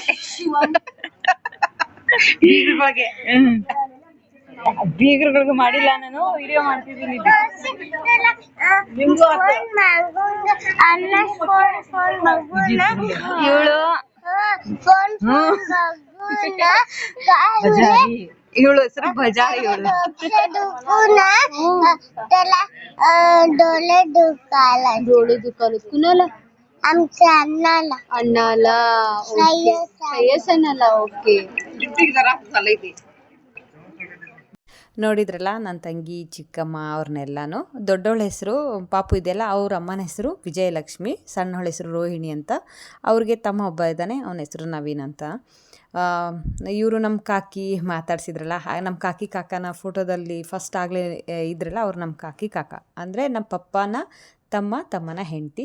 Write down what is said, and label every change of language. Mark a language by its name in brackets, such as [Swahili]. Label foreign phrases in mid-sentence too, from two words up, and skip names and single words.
[Kannada] ಬೀಗರುಗಳಿಗೆ ಮಾಡಿಲ್ಲ, ನಾನು ವಿಡಿಯೋ ಮಾಡ್ತಿದ್ದೀನಿ. ಇವಳು ಇವಳು ಹೆಸರು ಬಜಾರಿ. [Marathi] ಇವಳು डोळे दुखायला कुणाला? आमच्या अण्णाला. अण्णाला श्रेयसनाला. ओके. [Kannada] ನೋಡಿದ್ರಲ್ಲ ನನ್ನ ತಂಗಿ ಚಿಕ್ಕಮ್ಮ ಅವ್ರನ್ನೆಲ್ಲನೂ. ದೊಡ್ಡವಳ ಹೆಸರು ಪಾಪು ಇದೆಯಲ್ಲ, ಅವ್ರ ಅಮ್ಮನ ಹೆಸರು ವಿಜಯಲಕ್ಷ್ಮಿ, ಸಣ್ಣವಳ ಹೆಸರು ರೋಹಿಣಿ ಅಂತ. ಅವ್ರಿಗೆ ತಮ್ಮ ಒಬ್ಬ ಇದ್ದಾನೆ, ಅವನ ಹೆಸರು ನವೀನ್ ಅಂತ. ಇವರು ನಮ್ಮ ಕಾಕಿ ಮಾತಾಡ್ಸಿದ್ರಲ್ಲ, ನಮ್ಮ ಕಾಕಿ ಕಾಕನ ಫೋಟೋದಲ್ಲಿ ಫಸ್ಟ್ ಆಗಲೇ ಇದ್ರಲ್ಲ, ಅವ್ರು ನಮ್ಮ ಕಾಕಿ ಕಾಕ ಅಂದರೆ ನಮ್ಮ ಪಪ್ಪನ ತಮ್ಮನ ಹೆಂಡತಿ.